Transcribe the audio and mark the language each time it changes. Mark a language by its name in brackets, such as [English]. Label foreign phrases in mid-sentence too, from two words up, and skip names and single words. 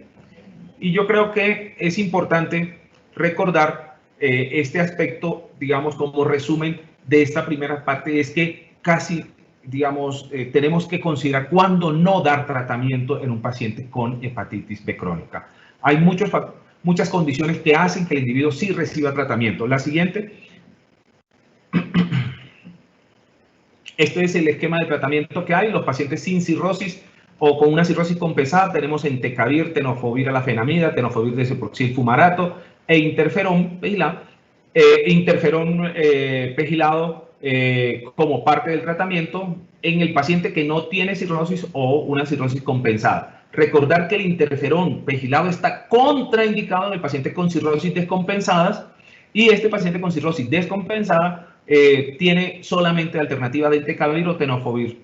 [Spanish] Y yo creo que es importante recordar este aspecto, digamos, como resumen de esta primera parte, es que casi, digamos, tenemos que considerar cuándo no dar tratamiento en un paciente con hepatitis B crónica. Hay muchas condiciones que hacen que el individuo sí reciba tratamiento. La siguiente. Este es el esquema de tratamiento que hay. Los pacientes sin cirrosis o con una cirrosis compensada tenemos entecavir, tenofovir alafenamida, tenofovir desoproxil fumarato e interferón pegilado como parte del tratamiento en el paciente que no tiene cirrosis o una cirrosis compensada. Recordar que el interferón pegilado está contraindicado en el paciente con cirrosis descompensadas, y este paciente con cirrosis descompensada tiene solamente alternativa de entecavir o tenofovir.